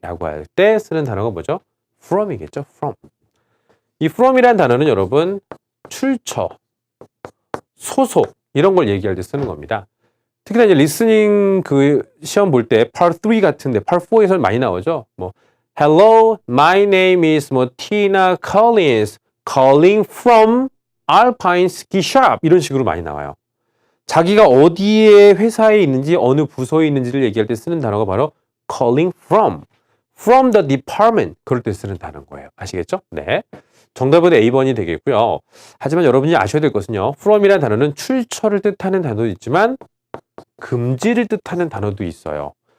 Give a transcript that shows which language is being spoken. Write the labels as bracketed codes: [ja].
[ko] 라고 할 때 쓰는 단어가 뭐죠? from이겠죠? from. 이 from이라는 단어는 여러분 출처, 소속 이런 걸 얘기할 때 쓰는 겁니다. 특히나 이제 리스닝 그 시험 볼 때 part 3 같은데 part 4에서 많이 나오죠. [en] 뭐 Hello, my name is Tina Collins, calling from Alpine Ski Shop. [ko] 이런 식으로 많이 나와요. 자기가 어디에 회사에 있는지 어느 부서에 있는지를 얘기할 때 쓰는 단어가 바로 [en] calling from the department. [ko] 그럴 때 쓰는 단어인 거예요. 아시겠죠? 네. 정답은 A번이 되겠고요. 하지만 여러분이 아셔야 될 것은요. from이라는 단어는 출처를 뜻하는 단어도 있지만 금지를 뜻하는 단어도 있어요.